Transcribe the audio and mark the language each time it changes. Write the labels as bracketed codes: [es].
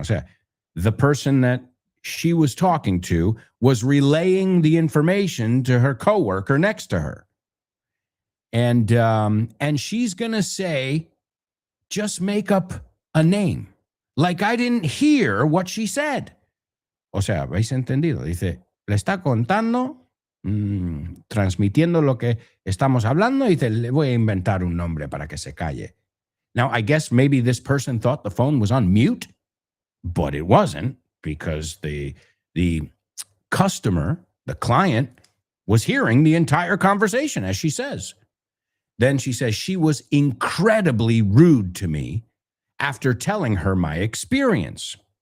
[es] O sea, [en] the person that she was talking to was relaying the information to her coworker next to her. And she's going to say, just make up a name. Like I didn't hear what she said. [es] O sea, ¿habéis entendido? Dice, le está contando, transmitiendo lo que estamos hablando, y dice, le voy a inventar un nombre para que se calle. [en] Now, I guess maybe this person thought the phone was on mute, but it wasn't, because the customer, the client, was hearing the entire conversation, as she says. Then she says she was incredibly rude to me after telling her my experience.